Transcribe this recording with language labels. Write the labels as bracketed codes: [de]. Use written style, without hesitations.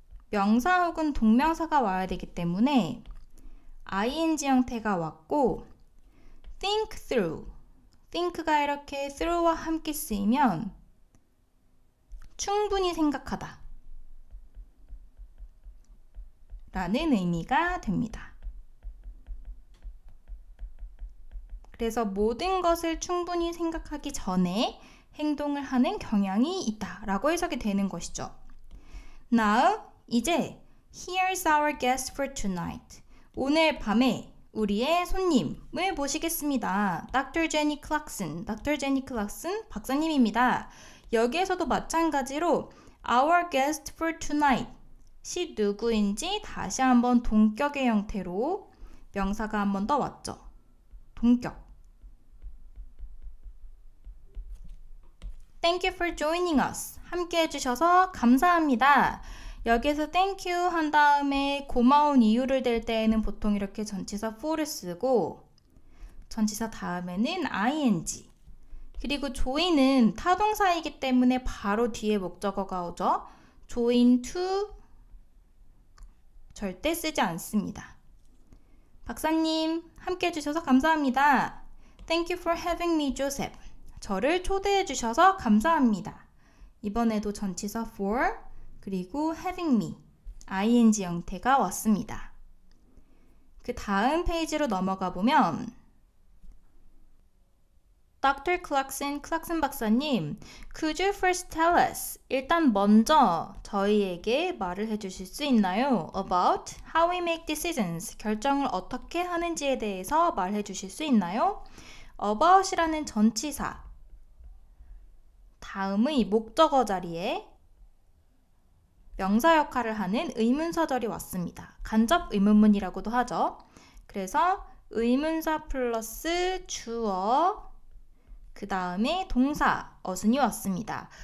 [ko] 명사 혹은 동명사가 와야 되기 때문에 ing 형태가 왔고 think through think가 이렇게 through와 함께 쓰이면 충분히 생각하다 라는 의미가 됩니다. 그래서 모든 것을 충분히 생각하기 전에 행동을 하는 경향이 있다 라고 해석이 되는 것이죠. [en] Now, 이제 Here's our guest for tonight. [ko] 오늘 밤에 우리의 손님을 모시겠습니다. [en] Dr. Jenny Clarkson. Dr. Jenny Clarkson [ko] 박사님입니다. 여기에서도 마찬가지로 [en] Our guest for tonight. [ko] 시 누구인지 다시 한번 동격의 형태로 명사가 한 번 더 왔죠. 동격. [en] Thank you for joining us. [ko] 함께 해주셔서 감사합니다. 여기서 thank you 한 다음에 고마운 이유를 댈 때에는 보통 이렇게 전치사 for를 쓰고 전치사 다음에는 ing. 그리고 join은 타동사이기 때문에 바로 뒤에 목적어가 오죠. join to 절대 쓰지 않습니다. 박사님 함께 해주셔서 감사합니다. [en] Thank you for having me, Joseph. [ko] 저를 초대해 주셔서 감사합니다. 이번에도 전치사 for 그리고 having me ing 형태가 왔습니다. 그 다음 페이지로 넘어가 보면 Dr. 클락슨 박사님, [en] could you first tell us? [ko] 일단 먼저 저희에게 말을 해주실 수 있나요? [en] About how we make decisions. [ko] 결정을 어떻게 하는지에 대해서 말해 주실 수 있나요? about이라는 전치사 다음의 목적어 자리에 명사 역할을 하는 의문사절이 왔습니다. 간접 의문문이라고도 하죠. 그래서 의문사 플러스 주어 그 다음에 동사, 어순이 왔습니다.